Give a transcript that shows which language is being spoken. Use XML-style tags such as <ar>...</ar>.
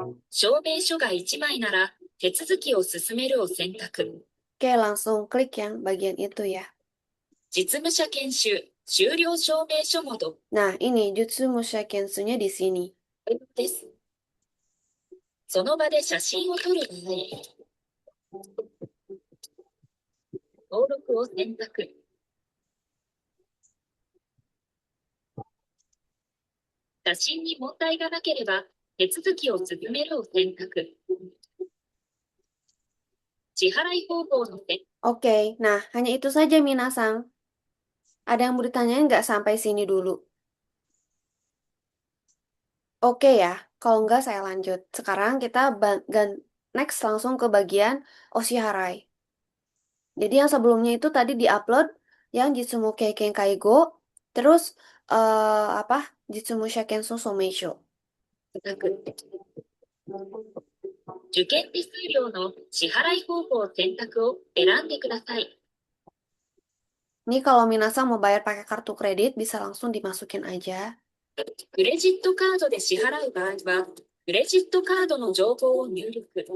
<ja>証明書が1枚なら手続きを進めるを選択。</ja> <id>Oke, langsung klik yang bagian itu ya.</id> <ja>実務者研修終了証明書モード</ja> <id>Nah, ini Jitsumusha Kensu-nya di sini.</id> <ja>です。その場で写真を撮る場合、登録を選択。写真に問題がなければ手続きを進めるを選択。支払い方法の選択。</ja> <id>Oke, nah hanya itu saja Minasang. Ada yang mau ditanyain nggak sampai sini dulu? Oke ya, kalau nggak saya lanjut. Sekarang kita next langsung ke bagian Oshiharai. Jadi yang sebelumnya itu tadi diupload yang Jitsumu Keiken Kaigo, terus apa?</id> <ja>Jitsumu Shakensu Someisho. 受験手数料の支払い方法選択を選んでください。</ja> <id>Ini kalau minasang mau bayar pakai kartu kredit bisa langsung dimasukin aja.</id> <ja>クレジットカードで支払う場合は、クレジットカードの情報を入力。</ja>